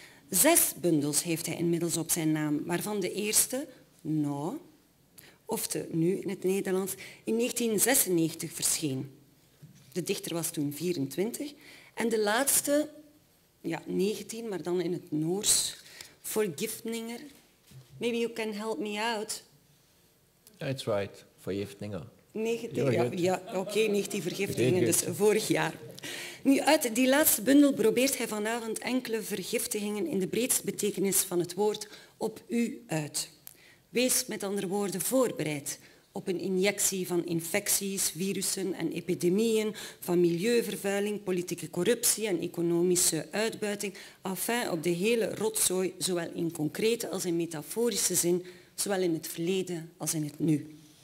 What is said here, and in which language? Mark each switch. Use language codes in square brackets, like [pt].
[nl] 6 bundels heeft hij inmiddels op zijn naam, waarvan de eerste, nou, of de nu in het Nederlands, in 1996 verscheen. De dichter was toen 24 en de laatste, ja 19, maar dan in het Noors, Vergiftninger. [en] Maybe you can help me out. That's right, Vergiftninger. [nl] 19, ja, oké, 19 vergiftigingen, dus vorig jaar. Nu, uit die laatste bundel probeert hij vanavond enkele vergiftigingen in de breedste betekenis van het woord op u uit. Wees met andere woorden voorbereid op een injectie van infecties, virussen en epidemieën, van milieuvervuiling, politieke corruptie en economische uitbuiting, enfin op de hele rotzooi, zowel in concrete als in metaforische zin, zowel in het verleden als in het nu.